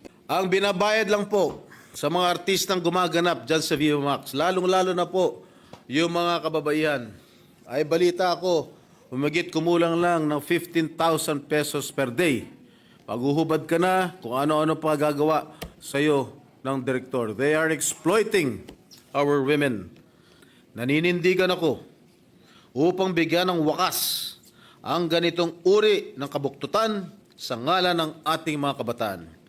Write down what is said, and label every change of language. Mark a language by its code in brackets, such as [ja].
[tl] Ang binabayad lang po sa mga artistang gumaganap dyan sa Viva Max, lalong-lalo na po yung mga kababaihan, ay balita ko, humigit kumulang lang ng 15,000 pesos per day. Paghuhubad ka na kung ano-ano pa gagawa sa'yo ng direktor. [en] They are exploiting our women. [tl] Naninindigan ako upang bigyan ng wakas ang ganitong uri ng kabuktutan sa ngalan ng ating mga kabataan.